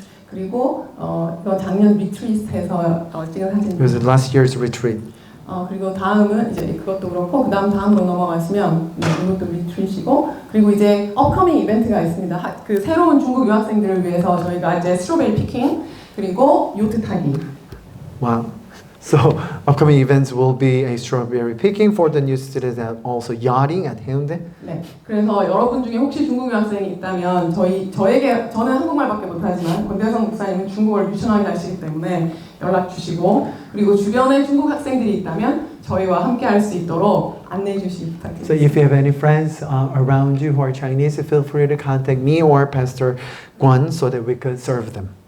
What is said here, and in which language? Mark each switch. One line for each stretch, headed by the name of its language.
Korean: 그리고 이건 작년 리트리트에서 찍은
English: It was
Korean: 사진입니다.
English: last year's retreat.
Korean: 그리고 다음은 이제 그것도 그렇고 다음으로 넘어가시면 이것도 리트릿이고 그리고 이제 업커밍 이벤트가 있습니다. 그 새로운 중국 유학생들을 위해서 저희가 이제 스트로베리 피킹 그리고 요트 타기.
English: Wow. So upcoming events will be a strawberry picking for the new students and also yachting at Haeundae.
Korean: 네. 그래서 여러분 중에 혹시 중국 유학생이 있다면 저는 한국말밖에 못하지만 권대성 목사님은 중국어를 유창하게 하시기 때문에 연락 주시고 그리고 주변에 중국 학생들이 있다면 저희와 함께 할 수 있도록 안내해 주시기 부탁드립니다.
English: So if you have any friends around you who are Chinese, feel free to contact me or Pastor Guan so that we could serve them.